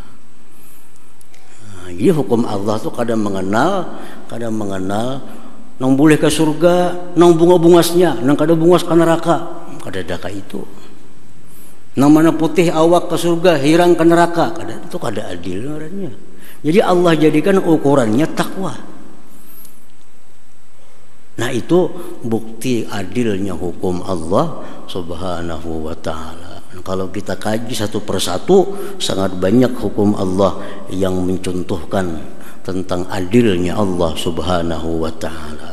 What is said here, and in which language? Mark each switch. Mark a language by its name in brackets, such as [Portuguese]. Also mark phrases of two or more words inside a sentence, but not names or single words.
[Banjar] Nah, jadi hukum Allah tuh kadang mengenal nang boleh ke surga, nang bunga-bungasnya, nang kada bungas ke neraka, kada ada itu. Namanya putih awak ke surga, hirang ke neraka. [Indonesian] Itu kada adil orangnya. Jadi Allah jadikan ukurannya takwa. Nah itu bukti adilnya hukum Allah [Arabic] سبحانه وتعالى. [Indonesian] Kalau kita kaji satu persatu, sangat banyak hukum Allah yang mencontohkan tentang adilnya Allah [Arabic] سبحانه وتعالى.